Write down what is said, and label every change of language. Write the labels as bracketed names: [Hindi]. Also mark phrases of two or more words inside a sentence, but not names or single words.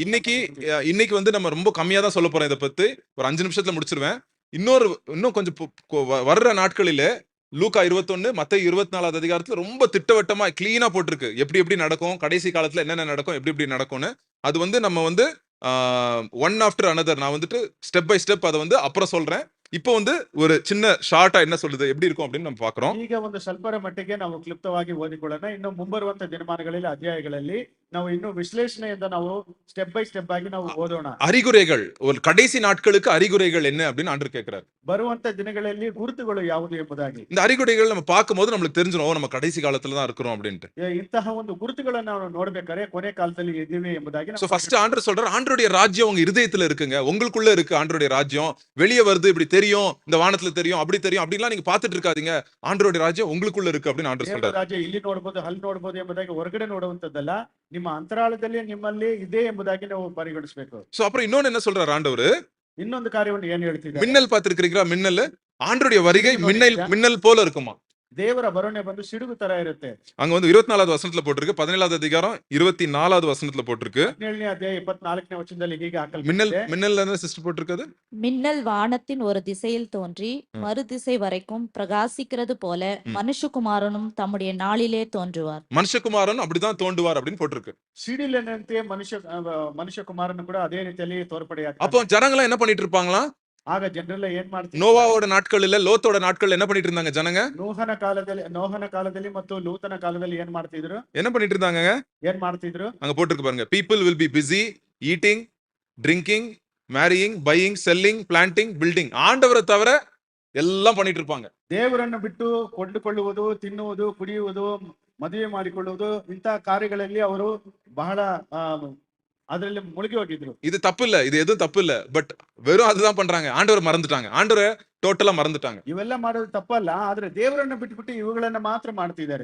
[Tamil] இன்னைக்கு வந்து நம்ம ரொம்ப கம்மியா தான் சொல்ல போறோம் இதை பத்தி. ஒரு 5 நிமிஷத்துல முடிச்சிருவேன். இன்னும் கொஞ்சம் வர்ற நாட்களிலே லூக்கா 21 மத்தேயு 24 அதிகாரத்துல ரொம்ப திட்டவட்டமா கிளீனா போட்டிருக்கு. எப்படி நடக்கும், கடைசி காலத்துல என்னென்ன நடக்கும், எப்படி நடக்கும்னு. அது வந்து நம்ம வந்து [English] one after another [Tamil] நான் வந்துட்டு [English] step by step [Tamil] அதை வந்து அப்புறம் சொல்றேன். இப்போ வந்து ஒரு சின்ன ஷார்ட்டா என்ன சொல்லுது, எப்படி இருக்கும் அப்படின்னு நம்ம பாக்குறோம். [Kannada] ಈಗ ಒಂದು ಸ್ವಲ್ಪರ ಮಟ್ಟಿಗೆ ನಾವು ಕ್ಲಿಪ್ತವಾಗಿ ಓದಿಕೊಳ್ಳೋಣ. ಇನ್ನು ಮುಂಬರುವಂತ ದಿನಮಾನಗಳಲ್ಲಿ ಅಧ್ಯಾಯಗಳಲ್ಲಿ ನಾವು ಇನ್ನು ವಿಶ್ಲೇಷಣೆಯಿಂದ ನಾವು [English] step by step [Kannada] ಆಗಿ ನಾವು ಓದೋಣ. [Tamil] அறிகுறிகள், ஒரு கடைசி நாட்களுக்கு அறிகுறிகள் என்ன அப்படின்னு ஆண்டவர் கேட்கிறார். [Kannada] ಬರುವಂತ ದಿನಗಳಲ್ಲಿ ಗುರುತುಗಳು ಯಾವುದು ಎಂಬುದಾಗಿ. [Tamil] இந்த அறிகுறிகள் நம்ம பார்க்கும்போது நம்மளுக்கு தெரிஞ்சிடும் நம்ம கடைசி காலத்துல தான் இருக்கிறோம் அப்படின்ட்டு. [Kannada] ಇಂತಹ ಒಂದು ಗುರುತುಗಳನ್ನು ನಾವು ನೋಡ್ಬೇಕಾದ್ರೆ ಕೊನೆ ಕಾಲದಲ್ಲಿ ಇದ್ದೀವಿ ಎಂಬುದಾಗಿ. [English] so first [Tamil] ஆண்டவர் சொல்றார், ஆண்டவருடைய ராஜ்யம் உங்க இதயத்துல இருக்குங்க, உங்களுக்குள்ள இருக்கு ஆண்டவருடைய ராஜ்யம். வெளியே வருது, இப்படி தெரியும், இந்த வானத்துல தெரியும், அப்படி தெரியும், அப்படிலாம் நீங்க பாத்துட்டு இருக்காதீங்க. ஆண்டவருடைய ராஜ்யம் உங்களுக்குள்ள இருக்கு அப்படின்னு ஆண்டவர் சொல்றாரு. [Kannada] ರಾಜ್ಯ ಇಲ್ಲಿ ನೋಡಬಹುದು, ಅಲ್ಲಿ ನೋಡಬಹುದು ಎಂಬುದಾಗಿ ಹೊರಗಡೆ ನೋಡುವಂತದ್ದಲ್ಲ, ನಿಮ್ಮ ಅಂತರಾಳದಲ್ಲಿ ನಿಮ್ಮಲ್ಲಿ ಇದೆ ಎಂಬುದಾಗಿ ನಾವು ಪರಿಗಣಿಸಬೇಕು. [Tamil] சோ அப்புறம் இன்னொன்னு என்ன சொல்றாரு ஆண்டவர், [Kannada] ಇನ್ನೊಂದು ಕಾರ್ಯವನ್ನು ಏನು ಹೇಳ್ತಿದ್ದಾರೆ. [Tamil] மின்னல் பார்த்திருக்கீங்களா? மின்னல், ஆண்டவருடைய வருகை மின்னல் போல இருக்குமா. [Kannada] ದೇವರ ಬರುಣೆ ಬಂದು ಸಿಡುಗು ತರ ಇರುತ್ತೆ. [Tamil] அங்க வந்து 24வது வசனத்துல போட்டிருக்கு, 17வது அதிகாரம் 24வது வசனத்துல போட்டிருக்கு. [Kannada] 17ನೇ ಅಧ್ಯಾಯ 24ನೇ ವಚನದಲ್ಲಿ ಹೀಗೆ ಹಾಕಲ್ಪಟ್ಟಿದೆ. [Tamil] மின்னல் என்ன சிஸ்டர் போட்டிருக்குது? மின்னல் வானத்தின் ஒரு திசையில் தோன்றி மறு திசை வரைக்கும் பிரகாசிக்கிறது போல மனுஷகுமாரனும் தம்முடைய நாளிலே தோன்றுவார். மனுஷகுமாரன் அப்படிதான் தோன்றுவார் அப்படின்னு போட்டிருக்கு. [Kannada] ಸಿಡಿಲಿನಂತೆ ಮನುಷ್ಯ ಕುಮಾರನು ಕೂಡ ಅದೇ ರೀತಿಯಲ್ಲಿ ತೋರ್ಪಡೆಯಾಗ್ತಾನೆ. [Tamil] அப்போ ஜனங்க என்ன பண்ணிட்டு இருப்பாங்களா? [Kannada] ಆಗ ಜನರೆಲ್ಲ ಏನ್ ಮಾಡ್ತಾರೆ, [Tamil] நோவாவோட நாட்கள் இல்ல லோத்தோட நாட்கள் என்ன பண்ணிட்டு இருந்தாங்க ஜனங்க? [Kannada] ನೋಹನ ಕಾಲದಲ್ಲಿ ಮತ್ತು ಲೂತನ ಕಾಲದಲ್ಲಿ ಏನ್ ಮಾಡ್ತಿದ್ರು? [Tamil] என்ன பண்ணிட்டு இருந்தாங்க? [Kannada] ಏನ್ ಮಾಡ್ತಿದ್ರು? [Tamil] அங்க போட்டுருக்கு பாருங்க, [English] people will be busy eating, drinking, marrying, buying, selling, planting, building. [Tamil] ஆண்டவரை தவிர எல்லாம் பண்ணிட்டு இருப்பாங்க. [Kannada] ದೇವರನ್ನು ಬಿಟ್ಟು ಕೊಂಡುಕೊಳ್ಳುವುದು, ತಿನ್ನುವುದು, ಕುಡಿಯುವುದು, ಮದುವೆ ಮಾಡಿಕೊಳ್ಳುವುದು, ಇಂತಹ ಕಾರ್ಯಗಳಲ್ಲಿ ಅವರು ಬಹಳ ಅದರಲ್ಲಿ ಮುಳುಗಿ ಹೋಗಿದ್ರು. [Tamil] இது தப்பு இல்ல, இது எதுவும் தப்பு இல்ல. பட் வெறும் அதுதான் பண்றாங்க, ஆண்டவரை மறந்துட்டாங்க, ஆண்டவரை டோட்டலா மறந்துட்டாங்க. [Kannada] ಇವೆಲ್ಲ ಮಾಡೋದು ತಪ್ಪಲ್ಲ, ಆದ್ರೆ ದೇವರನ್ನ ಬಿಟ್ಬಿಟ್ಟು ಇವುಗಳನ್ನ ಮಾತ್ರ ಮಾಡ್ತಿದ್ದಾರೆ.